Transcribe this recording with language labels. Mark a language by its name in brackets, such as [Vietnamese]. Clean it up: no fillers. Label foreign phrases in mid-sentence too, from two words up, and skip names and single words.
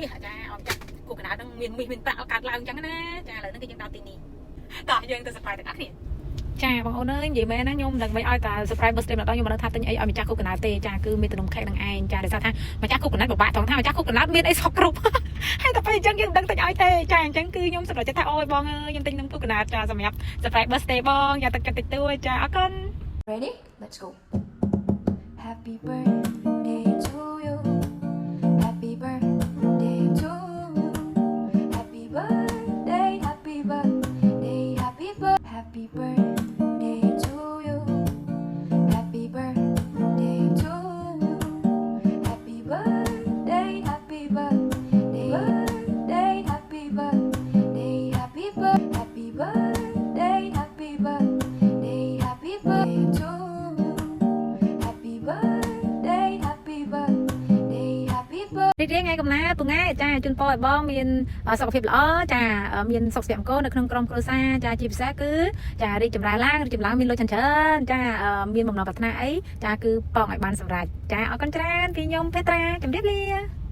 [Khmer] សចាអត់ចាគូកណ្ដាលនឹងមានប្រាក់កាត់ឡើងចឹងណាចាឥឡូវនេះគឺយើងដល់ទីនេះតោះយើងទៅ surprise ទាំងអស់គ្នាចាបងអូនអើយនិយាយមែនណាខ្ញុំមិនដឹងមិនឲ្យតែ [English] surprise birthday [Khmer] ម្ដងខ្ញុំមិនដឹងថាទិញអីឲ្យម្ចាស់គូកណ្ដាលទេចាគឺមានទំនុំខេកនឹងឯងចាដោយសារថាម្ចាស់គូកណ្ដាលពិបាកត្រង់ថាម្ចាស់គូកណ្ដាលមានអីសពគ្រប់ហើយតែពេលអញ្ចឹងយើងមិនដឹងទិញឲ្យទេចាអញ្ចឹងគឺខ្ញុំសម្រេចចិត្តថាអូយបងអើយខ្ញុំទិញនឹងគូកណ្ដាលចាសម្រាប់ [English] surprise birthday [Khmer] បងយ៉ាទឹកតិចតួចចាអរគុណ [English] Ready? Let's go. Happy birthday to you. Happy birthday to you. Happy birthday, happy birthday, happy birthday, happy birthday to you. Happy birthday to you. Happy birthday, happy birthday, birthday, happy birthday, happy birthday, happy birthday, happy birthday, happy birthday to you. Happy birthday, happy birthday, happy birthday. [Khmer] រីករាយថ្ងៃកំណើតពងឯចាជូនពរឲ្យបងមានសុខភាពល្អចាមានសុខភាពអង្គនៅក្នុងក្រុមគ្រួសារចាជាពិសេសគឺចារីកចម្រើនឡើងមានលុយច្រើនចាមានបំណងប្រាថ្នាអីចាគឺប៉ងឲ្យបានសម្រេចចាអរគុណច្រើនពីខ្ញុំពេត្រាជម្រាបលា